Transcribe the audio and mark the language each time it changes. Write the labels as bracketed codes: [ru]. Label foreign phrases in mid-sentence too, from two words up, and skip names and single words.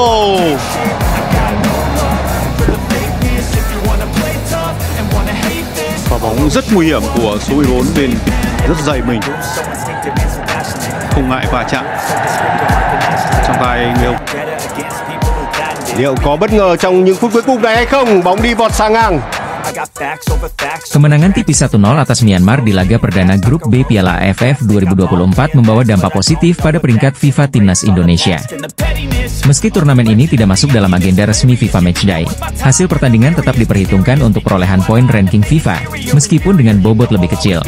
[vi] Quả bóng rất nguy hiểm của số 14 bên rất dày mình, không ngại va chạm. Trong tay người liệu có bất ngờ trong những phút cuối cùng này hay không? Bóng đi vọt sang ngang. [id] Kemenangan tipis 1-0 atas Myanmar di laga perdana Grup B Piala AFF 2024 membawa dampak positif pada peringkat FIFA Timnas Indonesia. Meski turnamen ini tidak masuk dalam agenda resmi FIFA Matchday, hasil pertandingan tetap diperhitungkan untuk perolehan poin ranking FIFA, meskipun dengan bobot lebih kecil.